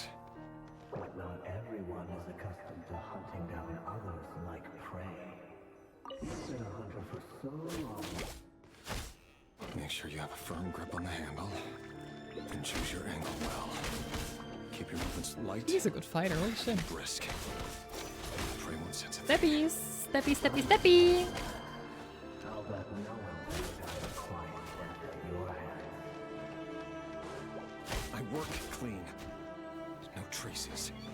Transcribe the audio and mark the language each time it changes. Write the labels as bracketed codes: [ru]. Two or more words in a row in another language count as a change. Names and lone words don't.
[en] But not everyone is accustomed to hunting down others like prey. You've been a hunter for so long. Make sure you have a firm grip on the handle. And choose your angle well. Keep your movements light. He's a good fighter, holy shit. Brisk. Prey won't sense it. Steppies! Steppy, steppy, steppy! I'll bet no one without a quiet death at your hands. I work clean. No traces.